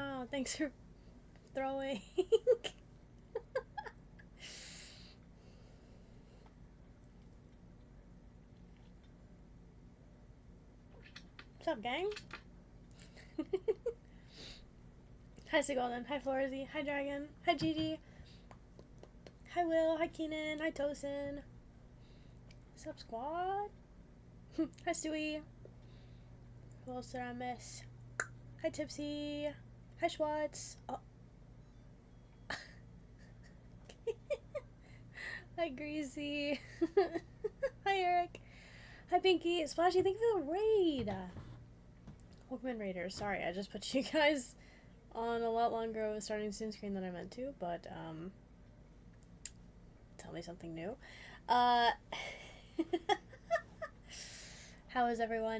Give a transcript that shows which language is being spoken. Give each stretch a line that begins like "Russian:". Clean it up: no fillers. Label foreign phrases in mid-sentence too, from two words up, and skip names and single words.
English: Thanks for throwing. What's up, gang? Hi, Sigolden. Hi, Florzy. Hi, Dragon. Hi, Gigi. Hi, Will. Hi, Keenan. Hi, Tosin. What's up, squad? Hi, Stewie. Who else did I miss? Hi, Tipsy. Hi, Schwartz. Oh. Hi, Greasy. Hi, Eric. Hi, Pinky. Splashy, thank you for the raid. Welcome in, Raiders. Sorry, I just put you guys on a lot longer of a starting soon screen than I meant to, but, tell me something new. How is everyone?